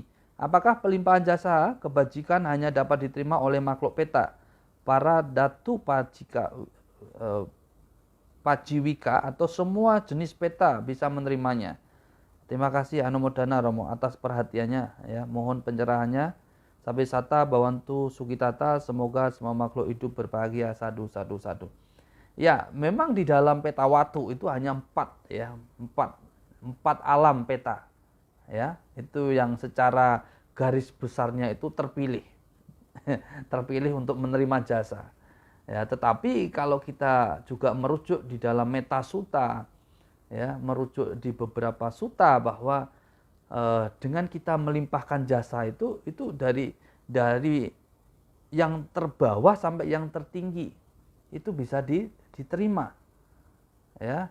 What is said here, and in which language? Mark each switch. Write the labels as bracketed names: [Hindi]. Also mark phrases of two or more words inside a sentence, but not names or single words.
[Indonesian] Apakah pelimpahan jasa kebajikan hanya dapat diterima oleh makhluk peta? Para datu pajiwika atau semua jenis peta bisa menerimanya. Terima kasih Anumodana Romo atas perhatiannya ya. Mohon pencerahannya. [Pali] Sampai sata bawantu sukitata, [Indonesian] semoga semua makhluk hidup berbahagia. [Pali] Sadu sadu sadu. [Indonesian] Ya, memang di dalam peta watu itu hanya empat alam peta. Ya, itu yang secara garis besarnya itu terpilih. Terpilih untuk menerima jasa. Ya, tetapi kalau kita juga merujuk di dalam meta suta, ya, merujuk di beberapa suta bahwa dengan kita melimpahkan jasa itu dari yang terbawah sampai yang tertinggi itu bisa diterima, ya.